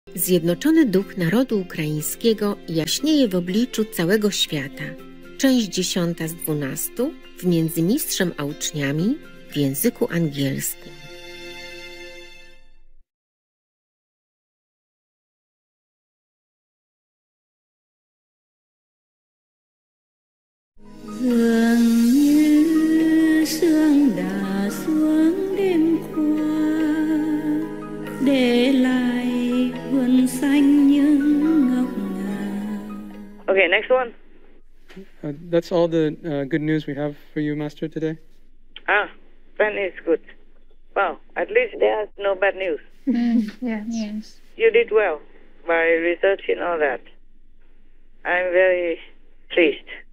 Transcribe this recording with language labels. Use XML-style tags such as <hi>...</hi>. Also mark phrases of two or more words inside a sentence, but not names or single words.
<pl>Zjednoczony duch narodu ukraińskiego jaśnieje w obliczu całego świata. Część 10 z 12 w Międzymistrzem a uczniami w języku angielskim.</pl> <vi>Dường như sương đã xuống đêm qua, để lại vườn xanh những ngọc ngà.</vi> <en>Okay, next one. That's all the good news we have for you, Master, today. Then it's good. Well, at least there's no bad news. Yes. You did well by researching all that. I'm very pleased.</en>